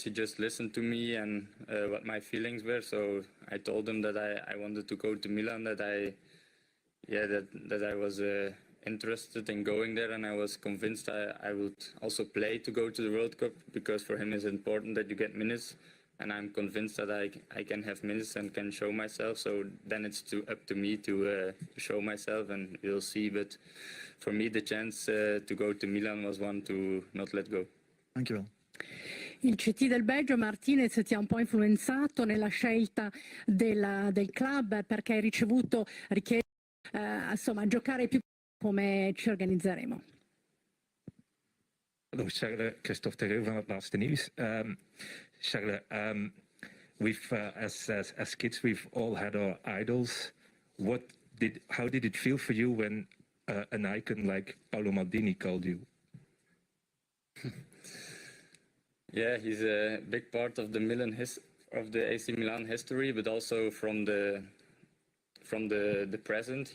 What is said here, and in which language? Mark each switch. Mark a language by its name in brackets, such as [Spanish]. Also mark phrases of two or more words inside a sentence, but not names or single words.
[English] He just listened to me and what my feelings were. So I told him that I wanted to go to Milan, that I was interested in going there, and I was convinced I would also play to go to the World Cup, because for him it's important that you get minutes, and I'm convinced that I can have minutes and can show myself. So then it's up to me to show myself, and we'll see. But for me, the chance to go to Milan was one to not let go. Thank you. [Italian] Il CT del Belgio, Martinez, ti ha un po' influenzato nella scelta del club, perché hai ricevuto richieste, insomma, giocare più, come ci organizzeremo. [Dutch] Hallo Charles, Christophe Theo van het Laatste Nieuws. [English] Charles, as kids we've all had our idols. How did it feel for you when an icon like Paolo Maldini called you? Yeah, he's a big part of the AC Milan history, but also from the from the present.